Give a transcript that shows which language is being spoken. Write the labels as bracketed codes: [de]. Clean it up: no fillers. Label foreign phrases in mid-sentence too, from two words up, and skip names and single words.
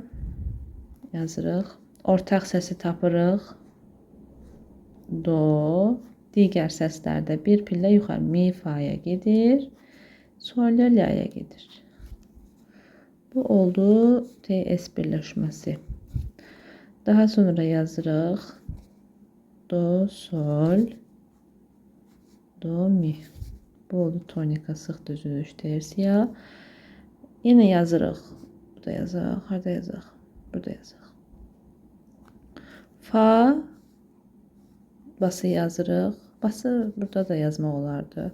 [az] Yazırıq. Ortaq səsi tapırıq. Do. Digər səslərdə bir pillə yuxarı mi, fa'ya gedir. Sol, la'ya gedir. Bu oldu TS birləşməsi. Daha sonra yazırıq. Do, sol, do, mi. Bu oldu tonika sıx düzülüş tersiya. Yenə yazırıq. Burada yazaq. Harada yazaq? Burada yazaq. Fa. Bası yazırıq. Bası burada da yazmaq olardı.